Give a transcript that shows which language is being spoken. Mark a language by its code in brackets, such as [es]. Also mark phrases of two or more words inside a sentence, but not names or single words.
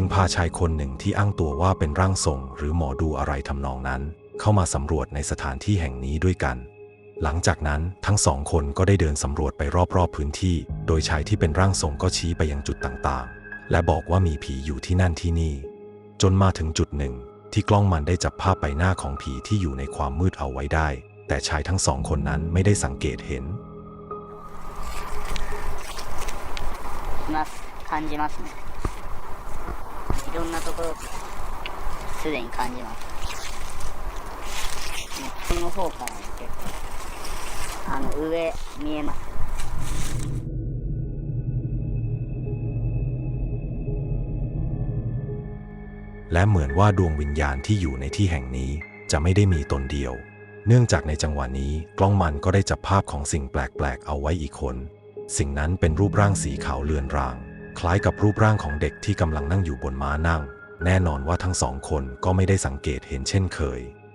[th] พาชายคนหนึ่งที่อ้างตัวว่าเป็นร่างทรงหรือหมอดูอะไรทำนองนั้นเข้ามาสำรวจในสถานที่แห่งนี้ด้วยกันหลังจากนั้นทั้งสองคนก็ได้เดินสำรวจไปรอบๆพื้นที่โดยชายที่เป็นร่างทรงก็ชี้ไปยังจุดต่างๆและบอกว่ามีผีอยู่ที่นั่นที่นี่จนมาถึงจุดหนึ่งที่กล้องมันได้จับภาพใบหน้าของผีที่อยู่ในความมืดเอาไว้ได้แต่ชายทั้งสองคนนั้นไม่ได้สังเกตเห็น [ja] 感じますね。いろんなところすでに感じます。この方から結構上見えます。 [th] และเหมือนว่าดวงวิญญาณที่อยู่ในที่แห่งนี้จะไม่ได้มีตนเดียวเนื่องจากในจังหวะนี้กล้องมันก็ได้จับภาพของสิ่งแปลกๆเอาไว้อีกคนสิ่งนั้นเป็นรูปร่างสีขาวเลือนรางคล้ายกับรูปร่างของเด็กที่กำลังนั่งอยู่บนม้านั่งแน่นอนว่าทั้งสองคนก็ไม่ได้สังเกตเห็นเช่นเคย